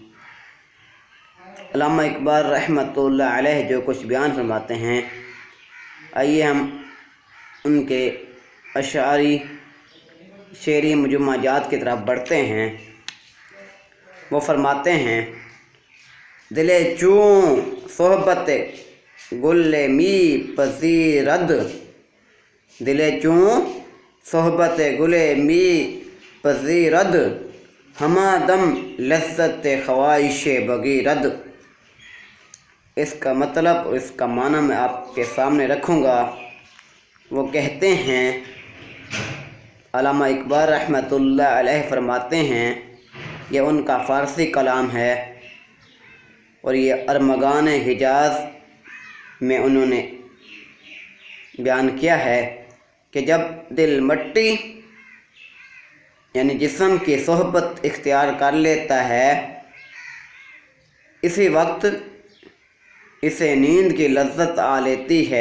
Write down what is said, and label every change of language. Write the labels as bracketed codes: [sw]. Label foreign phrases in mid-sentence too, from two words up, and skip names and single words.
[ur] علامہ اقبال [ar] رحمۃ اللہ علیہ [ur] جو کچھ بیان فرماتے ہیں، آئیے ہم ان کے اشعاری شعری مجمع جات کی طرف بڑھتے ہیں۔ وہ فرماتے ہیں: [fa] دل چوں صحبت گل می پذیرد، دل چوں صحبت گل می پذیرد، ہما دم لذت خواہش بگیرد۔ [ur] اس کا مطلب اور اس کا معنی میں آپ کے سامنے رکھوں گا۔ وہ کہتے ہیں، علامہ اقبال [ar] رحمۃ اللہ علیہ [ur] فرماتے ہیں، یہ ان کا فارسی کلام ہے اور یہ ارمغان حجاز میں انہوں نے بیان کیا ہے کہ جب دل مٹی یعنی جسم کی صحبت اختیار کر لیتا ہے، اسی وقت اسے نیند کی لذت آ لیتی ہے۔